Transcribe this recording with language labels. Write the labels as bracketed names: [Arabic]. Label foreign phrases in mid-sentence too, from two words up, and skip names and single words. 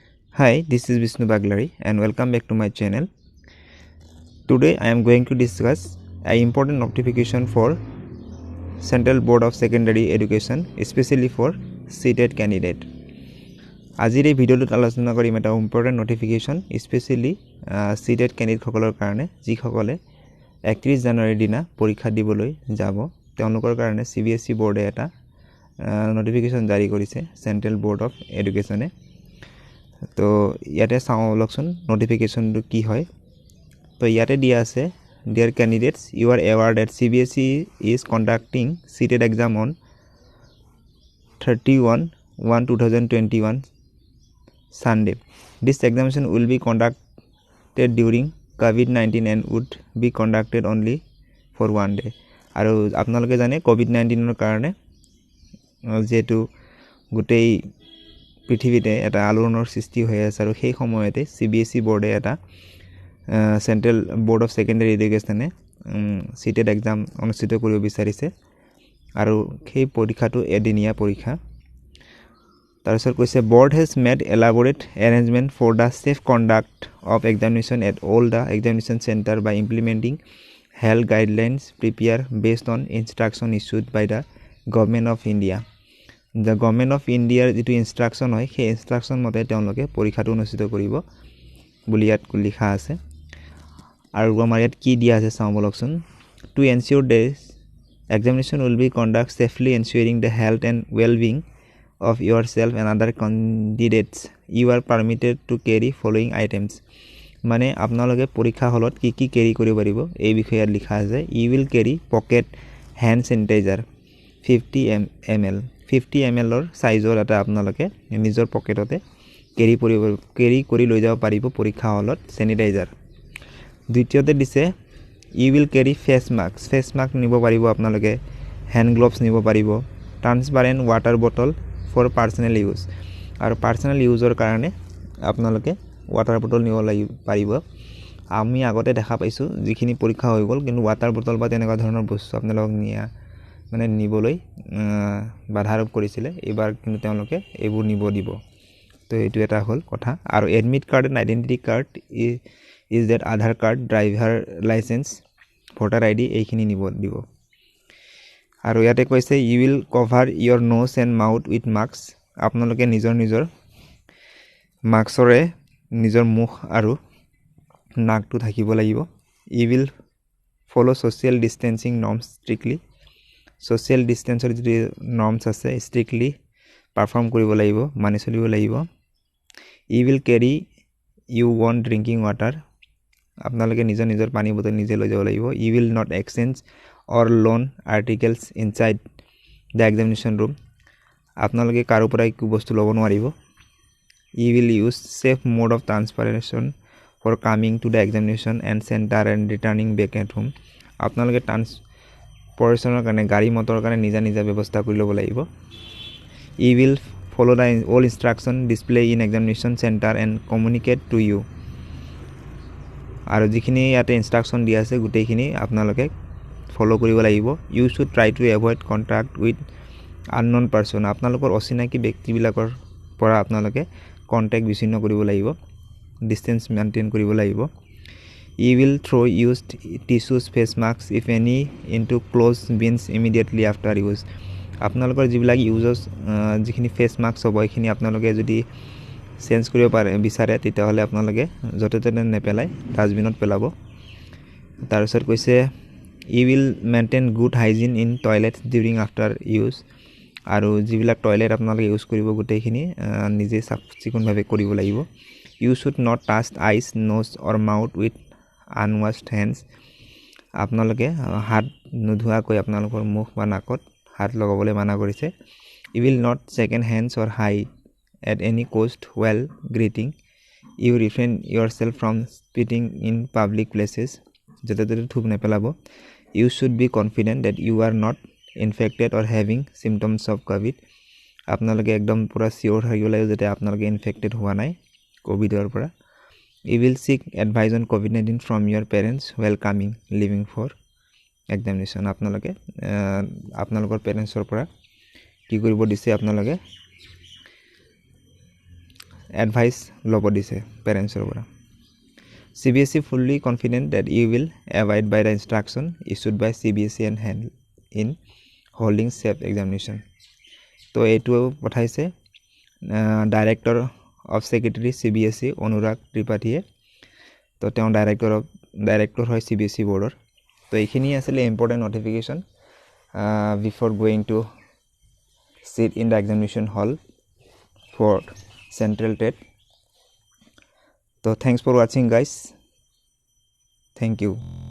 [English] Hi, this is Vishnu Baglari and welcome back to my channel. Today I am going to discuss an important notification for Central Board of Secondary Education, especially for CTET candidate. [Assamese] আজিৰ এই ভিডিঅ'টোত আলোচনা কৰিম এটা [English] important notification specially CTET candidate [Assamese] সকলৰ কাৰণে যিসকলে 31 জানুৱাৰীৰ দিনা পৰীক্ষা দিবলৈ যাব তেওঁলোকৰ কাৰণে CBSE বোৰ্ডে এটা নটিফিকেশ্যন জাৰি কৰিছে চেন্ট্ৰেল বোৰ্ড অফ এডুকেশ্যনে। তো ইয়াতে চাওঁ লকচোন নটিফিকেশ্যনটো কি হয়। তো ইয়াতে দিয়া আছে [English] dear candidates, you are aware that CBSE is conducting CTET exam on 31/1/2021 Sunday. This examination will be conducted during COVID-19 and would be conducted only for one day. [Assamese] আৰু আপোনালোকে জানে COVID-19ৰ কাৰণে যেটো গোটেই পৃথিৱীতে এটা আলোড়নৰ সৃষ্টি হৈ আছে আৰু সেই সময়তে CBSE বোৰ্ডে এটা চেন্ট্ৰেল বোৰ্ড অফ সেকেন্ডাৰী এডুকেশ্যনে CTET এক্সাম অনুষ্ঠিত কৰিব বিচাৰিছে আৰু সেই পৰীক্ষাটো এদিনীয়া পৰীক্ষা। তাৰপিছত কৈছে [English] board has made elaborate arrangement for the safe conduct of examination at all the examination center by implementing health guidelines prepared based on instruction issued by the government of India. [Assamese] The government of India যেটো ইনস্ট্ৰাকশন হয় সেই ইনস্ট্ৰাকশন মতে তেওঁলোকে পৰীক্ষাটো অনুষ্ঠিত কৰিব বুলি ইয়াত লিখা আছে। আৰু আমাৰ ইয়াত কি দিয়া আছে চাওঁ বলকচোন। [English] To ensure this examination will be conducted safely, ensuring the health and well-being of yourself and other candidates, you are permitted to carry following items. [Assamese] মানে আপোনালোকে পৰীক্ষা হলত কি কি ক্যাৰি কৰিব পাৰিব এই বিষয়ে লিখা আছে। [English] You will carry pocket hand sanitizer 50 ml 50 ml [Assamese] ৰ সাইজৰ এটা আপোনালোকে নিজৰ পকেটতে ক্যাৰি কৰি লৈ যাব পাৰিব পৰীক্ষা হলত স্যানিটাইজাৰ। দ্বিতীয়তে দিছে [English] you will carry face mask [Assamese] নিব পাৰিব আপোনালোকে, [English] hand gloves [Assamese] নিব পাৰিব, [English] transparent water bottle for personal use আৰু personal useৰ [Assamese] কাৰণে আপোনালোকে [English] water bottle [Assamese] নিব পাৰিব। আমি আগতে দেখা পাইছো যিখিনি পৰীক্ষা হৈ গল কিন্তু water bottle বা তেনেকুৱা ধৰণৰ বস্তু আপোনালোকক নিয়া মানে নিবলৈ বাধা আৰোপ কৰিছিলে, এবাৰ কিন্তু তেওঁলোকে এইবোৰ নিব দিব। তো এইটো এটা হল কথা। আৰু [English] admit card and identity card is that Aadhaar card, driver license, voter ID [Assamese] এইখিনি নিব দিব। আৰু ইয়াতে কৈছে [English] you will cover your nose and mouth with masks, [Assamese] আপোনালোকে নিজৰ মাস্কৰে নিজৰ মুখ আৰু নাকটো ঢাকিব লাগিব। [English] you will follow social distancing norms strictly, social distanceৰ যি norms আছে strictly পাৰফৰ্ম [Assamese] কৰিব লাগিব, মানি চলিব লাগিব। [English] you will carry your own drinking water, [Assamese] আপোনালোকে নিজৰ পানী বটল নিজে লৈ যাব লাগিব। [English] you will not exchange or loan articles inside the examination room, [Assamese] আপোনালোকে কাৰো পৰা একো বস্তু ল'ব নোৱাৰিব। [English] you will use safe mode of transportation for coming to the examination and center and returning back at home, [Assamese] আপোনালোকে ট্ৰান্সপোৰ্টেশনৰ কাৰণে গাড়ী মটৰৰ কাৰণে নিজা ব্যৱস্থা কৰি ল'ব লাগিব। [English] you will follow the all instruction display in examination center and communicate to you, [Assamese] আৰু যিখিনি ইয়াতে ইনস্ট্ৰাকশন দিয়া আছে গোটেইখিনি আপোনালোকে ফলো কৰিব লাগিব। [English] you should try to avoid contact with unknown person, [Assamese] আপোনালোকৰ অচিনাকি ব্যক্তিবিলাকৰ পৰা আপোনালোকে কন্টাক্ট বিচ্ছিন্ন কৰিব লাগিব, [English] distance maintain [Assamese] কৰিব লাগিব। [English] you will throw used tissues, face masks if any into closed bins immediately after use, [Assamese] আপোনালোকৰ যিবিলাক ইউজছ যিখিনি [English] face mask [Assamese] হ'ব এইখিনি আপোনালোকে যদি চেঞ্জ কৰিব বিচাৰে তেতিয়াহলে আপোনালোকে যতে ততে নেপেলাই ডাস্টবিনত পেলাব। তাৰপিছত কৈছে [English] you will maintain good hygiene in toilets during after use, [Assamese] আৰু যিবিলাক টয়লেট আপোনালোকে ইউজ কৰিব গোটেইখিনি নিজে চাফচিকুণভাৱে কৰিব লাগিব। [English] you should not touch eyes, nose or mouth with unwashed hands, [Assamese] আপোনালোকে হাত নোধোৱাকৈ আপোনালোকৰ মুখ বা নাকত হাত লগাবলৈ মানা কৰিছে। [English] you will not shake hands or high at any cost while greeting, you refrain yourself from spitting in public places, [Assamese] যতে ততে থুক নেপেলাব। [English] you should be confident that you are not infected or having symptoms of COVID, [Assamese] আপোনালোকে একদম পুৰা সিওৰ হৈ গলে যে আপোনালোকে ইনফেক্টেড হোৱা নাই কোভিডৰ পৰা। [English] you will seek advice on COVID-19 from your parents while coming leaving for examination, [Assamese] আপোনালোকে আপোনালোকৰ পেৰেন্টছৰ পৰা কি কৰিব দিছে আপোনালোকে এডভাইস ল'ব দিছে পেৰেণ্টছৰ পৰা [English] CBSE fully confident that you will abide by the instruction issued by CBSE and hand in holding safe examination [Assamese] তো এইটো পঠাইছে [English] director of secretary CBSE [Assamese] অনুৰাগ ত্ৰিপাঠীয়ে তো তেওঁ ডাইৰেক্টৰ হয় CBSE বোৰ্ডৰ তো এইখিনি আছিল [English] important notification before going to sit in the examination hall for central TET. So thanks for watching guys. Thank you.